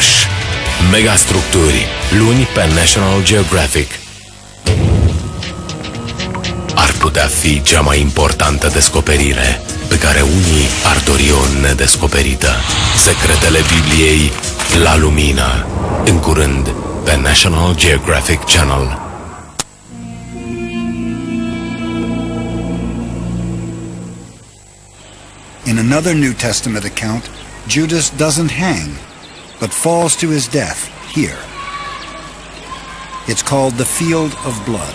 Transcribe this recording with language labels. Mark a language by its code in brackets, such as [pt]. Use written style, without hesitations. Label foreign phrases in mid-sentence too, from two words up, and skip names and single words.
[ro] Mega structuri, luni pe National Geographic. Ar putea fi cea mai importantă descoperire pe care unii ar dori-o nedescoperită. Secretele Bibliei la lumină. În curând pe National Geographic Channel. [en] In another New Testament account, Judas doesn't hang, but falls to his death here. It's called the Field of Blood.